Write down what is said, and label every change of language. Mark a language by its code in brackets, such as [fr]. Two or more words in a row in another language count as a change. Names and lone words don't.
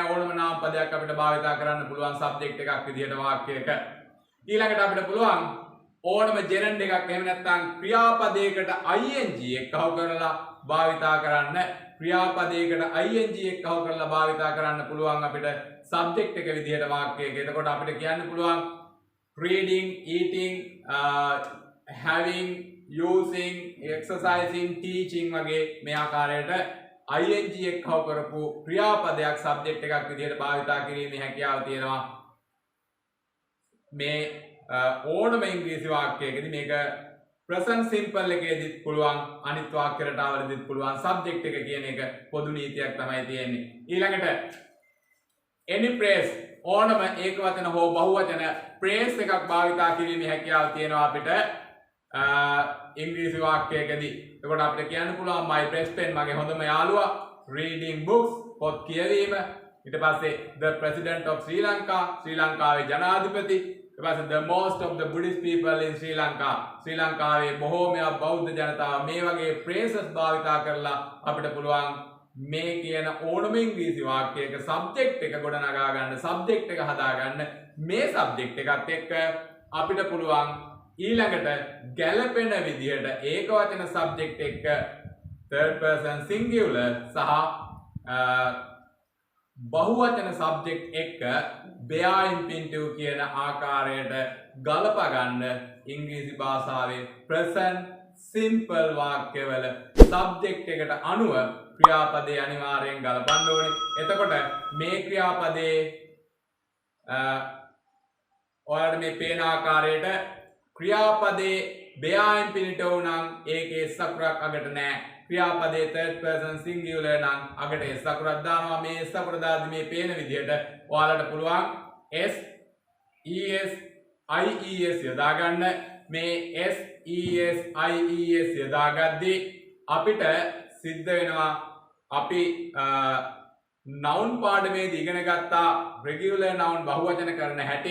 [si] ඕනම නාමපදයක් අපිට භාවිතා කරන්න පුළුවන් subject එකක් විදිහට වාක්‍යයක. ඊළඟට අපිට පුළුවන් ඕනම gerund එකක් එහෙම නැත්නම් ක්‍රියාපදයකට ing එක්කව කරලා භාවිතා කරන්න ක්‍රියාපදයකට ing එකව කරලා භාවිතා කරන්න පුළුවන් අපිට subject එක විදිහට වාක්‍යයක. එතකොට අපිට කියන්න පුළුවන් [en] reading, eating, having, using, exercising, teaching [si] වගේ මේ ආකාරයට ing එකව කරපු ක්‍රියාපදයක් subject එකක් විදිහට භාවිතා කිරීමේ හැකියාව තියෙනවා. මේ ඕනම ඉංග්‍රීසි වාක්‍යයකදී මේක [en] present simple [si] එකේදීත් පුළුවන්, අනිත් වාක්‍ය රටාවලදීත් පුළුවන්. subject එක කියන එක පොදු නීතියක් තමයි තියෙන්නේ. ඊළඟට [en] any phrase [si] ඕනම ඒකවචන හෝ බහුවචන phrase එකක් භාවිතා කිරීමේ හැකියාව තියෙනවා අපිට ඉංග්‍රීසි වාක්‍යයකදී. එතකොට අපිට කියන්න පුළුවන් [en] my best friend [si] මගේ හොඳම යාළුවා, [en] reading books [si] පොත් කියවීම, ඊට පස්සේ [en] the president of Sri Lanka [si] ශ්‍රී ලංකාවේ ජනාධිපති, ඊට පස්සේ [en] the most of the Buddhist people in Sri Lanka [si] ශ්‍රී ලංකාවේ බොහෝමයක් බෞද්ධ ජනතාව. මේ වගේ phrases භාවිතා කරලා අපිට පුළුවන් මේ කියන ඕනම ඉංග්‍රීසි වාක්‍යයක subject එක ගොඩනගා ගන්න, subject එක හදා ගන්න. මේ subject එකත් එක්ක අපිට පුළුවන් ඊළඟට ගැළපෙන විදිහට ඒකවචන subject එක්ක [en] third person singular [si] සහ බහුවචන subject එක්ක [en] bear infinitive [si] කියන ආකාරයට ගලප ගන්න ඉංග්‍රීසි භාෂාවේ [en] present simple [si] වාක්‍යවල subject එකට අනුව ක්‍රියාපදේ අනිවාර්යෙන් ගලපන්න ඕනේ. එතකොට මේ ක්‍රියාපදේ ඔයාලට මේ පේන ආකාරයට ක්‍රියාපදේ [en] bear infinitive [si] නම් ඒකේ s අකුරක් අගට නැහැ. ක්‍රියාපදේ [en] third person singular [si] නම් අගට s අකුරක් දානවා. මේ s අකුර දාද්දි මේ පේන විදිහට ඔයාලට පුළුවන් s es ies යොදා ගන්න. මේ s es ies යොදාගද්දී අපිට සිද්ධ වෙනවා අපි noun පාඩමේදී ඉගෙන ගත්තා [en] regular noun [si] බහුවචන කරන හැටි.